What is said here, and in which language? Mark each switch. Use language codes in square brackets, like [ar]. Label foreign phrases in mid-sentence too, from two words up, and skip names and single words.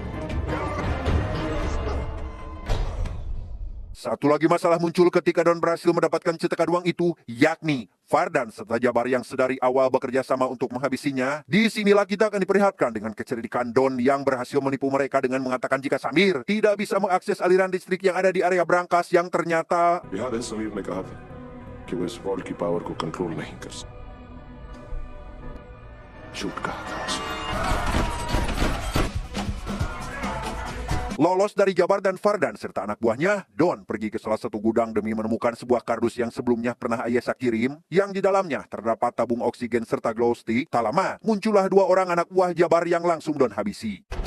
[id] Satu lagi masalah muncul ketika Don berhasil mendapatkan cetakan uang itu, yakni Fardan serta Jabar yang sedari awal bekerja sama untuk menghabisinya. Disinilah kita akan diperlihatkan dengan kecerdikan Don yang berhasil menipu mereka dengan mengatakan jika Samir tidak bisa mengakses aliran listrik yang ada di area brankas yang ternyata [hi] बिहार समीर ने कहा था कि वो इस वॉल की पावर को कंट्रोल नहीं कर सकता। झूठ कहा था उसने। [id] Lolos dari Jabar dan Fardan serta anak buahnya, Don pergi ke salah satu gudang demi menemukan sebuah kardus yang sebelumnya pernah Ayesa kirim, yang di dalamnya terdapat tabung oksigen serta glow stick. Tak lama, muncullah dua orang anak buah Jabar yang langsung Don habisi.